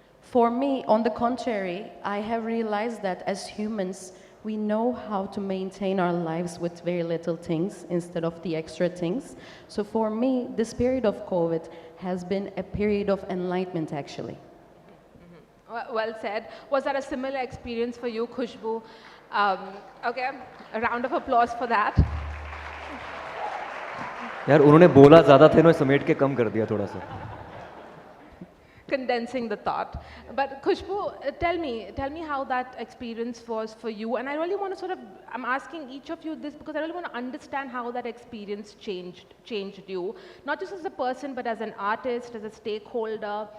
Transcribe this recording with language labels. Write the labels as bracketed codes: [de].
[en] For me, on the contrary, I have realized that as humans, we know how to maintain our lives with very little things instead of the extra things. So for me, this period of COVID has been a period of enlightenment, actually. Well said. Was that a similar experience for you, Khushboo? Okay, a round of applause for that. [hi] यार उन्होंने बोला ज़्यादा थे ना समेट के कम कर दिया थोड़ा सा. [en] condensing the thought. But Khushboo, tell me how that experience was for you. And I really want to sort of, I'm asking each of you this because I really want to understand how that experience changed you, not just as a person, but as an artist, as a stakeholder.